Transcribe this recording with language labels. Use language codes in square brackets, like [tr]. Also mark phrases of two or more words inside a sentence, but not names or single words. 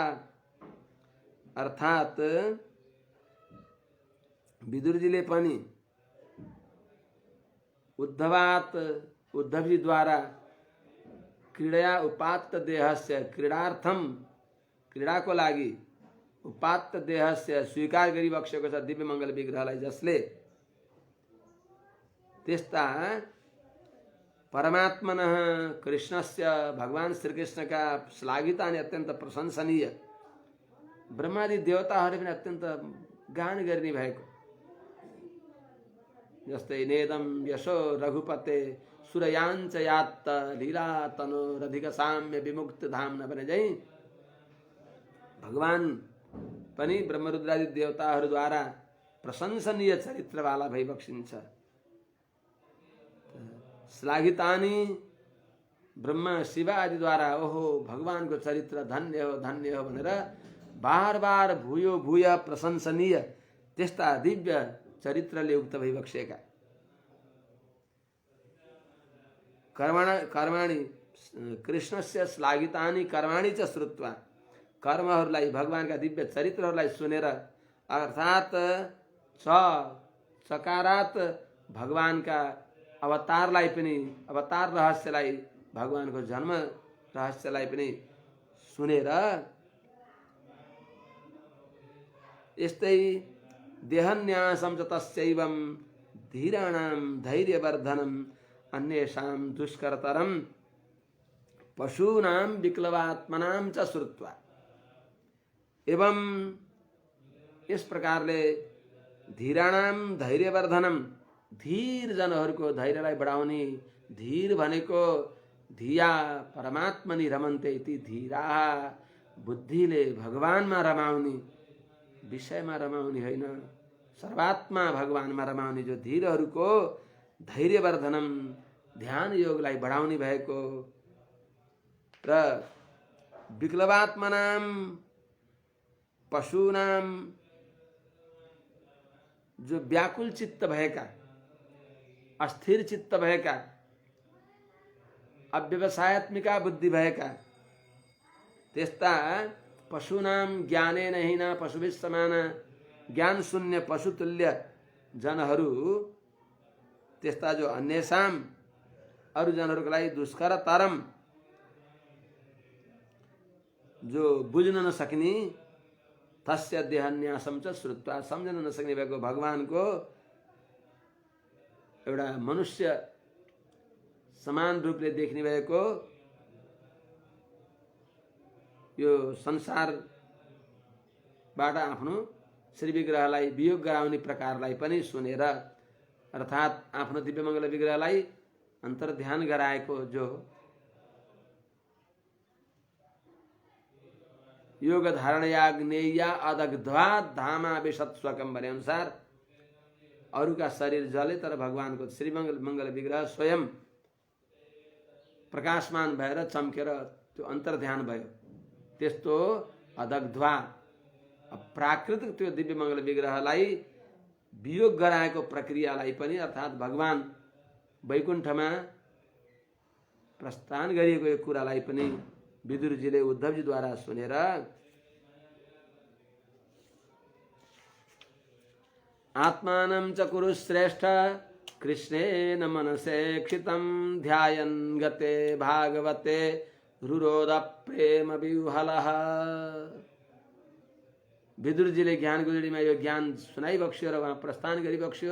[ne] अर्थात विदुरजीले पनि उद्धवात उद्धवजी द्वारा [sa] क्रीडया उपात्त देहस्य क्रीडार्थम [ne] क्रीडाको लागि [sa] उपात्त देहस्य [ne] स्वीकार गरिबक्सेको छ दिव्य मङ्गल विग्रहलाई, जसले त्यस्ता [sa] परमात्मनः कृष्णस्य [ne] भगवान श्रीकृष्णका श्लाघितानि अत्यन्त प्रशंसनीय ब्रह्मादि देवताहरूले पनि अत्यन्त गान गर्ने भएको, जस्तै [sa] नेदम यशो रघुपते सुरयाञ्च यात्त लीला तनोरधिक साम्य विमुक्त धाम न [ne] भने चाहिँ भगवान पनि ब्रह्मरुद्रादि देवताहरूद्वारा प्रशंसनीय चरित्रवाला भइबक्सिन्छ। श्लाघितानि ब्रह्मा शिव आदिद्वारा ओहो भगवानको चरित्र धन्य हो भनेर बार बार [sa] भूयो भूय [ne] प्रशंसनीय त्यस्ता दिव्य चरित्रले युक्त भइबक्सेका [sa] कर्माणि कृष्णस्य श्लाघितानि कर्माणि च श्रुत्वा, [ne] कर्महरूलाई भगवानका दिव्य चरित्रहरूलाई सुनेर, अर्थात सकारात भगवानका अवतारलाई पनि, अवतार रहस्यलाई, भगवानको जन्म रहस्यलाई पनि सुनेर यस्तै [sa] देहन्यासं च तस्यैवं धीराणां धैर्यवर्धनम् अन्येषां दुष्करतरं पशूनां विक्लवात्मनां च श्रुत्वा। [ne] एवं इस प्रकारले [sa] धीराणां धैर्यवर्धनम, [ne] धीर जनहरूको धैर्यलाई बढाउने, धीर भनेको [sa] धिया परमात्मनि रमन्ते इति धीरा, [ne] बुद्धिले भगवानमा रमाउने, विषयमा रमाउने होइन, सर्वात्मा भगवानमा रमाउने जो धीरहरूको धैर्यवर्धनम, ध्यान योगलाई बढाउने भएको, र विक्लवात्मनाम पशुनाम, जो व्याकुल चित्त भएका, अस्थिर चित्त भएका, अव्यवसायत्मिका बुद्धि भएका त्यस्ता [sa] पशुनाम ज्ञानेन हीना पशुभिः समान, [ne] ज्ञान शून्य पशुतुल्य जनहरू, त्यस्ता जो अन्येषाम अरू जनहरूको लागि [sa] दुष्कर तरम, [ne] जो बुझ्न नसक्ने, [sa] तस्य देहन्यासम च श्रुत्वा, [ne] सम्झन नसक्ने भएको भगवानको एउटा मनुष्य समान रूपले देख्ने भएको यो संसार बाट आफ्नो श्री विग्रहलाई वियोग गराउने प्रकारलाई पनि सुनेर, अर्थात् आफ्नो दिव्यमङ्गल विग्रहलाई अन्तर्ध्यान गराएको जो [sa] योग धारणयाग्नेया अदग्ध्वा धामा विशत स्वकम [ne] भने अनुसार अरूका शरीर जले तर भगवानको श्रीमङ्गल विग्रह स्वयं प्रकाशमान भएर चम्केर त्यो अन्तर्ध्यान भयो। त्यस्तो अदग्ध्वा प्राकृतिक त्यो दिव्यमङ्गल विग्रहलाई वियोग गराएको प्रक्रियालाई पनि, अर्थात् भगवान वैकुण्ठमा प्रस्थान गरिएको यो कुरालाई पनि विदुरजीले उद्धवजीद्वारा सुनेर [sa] आत्मानं च कुरु श्रेष्ठ कृष्णेन मनसेक्षितं ध्यायन् गते भागवते रुरोध प्रेम विह्वलः। [ne] विदुरजीले ज्ञान गुजरीमा यो ज्ञान सुनाइबक्स्यो र उहाँ प्रस्थान गरिबक्स्यो।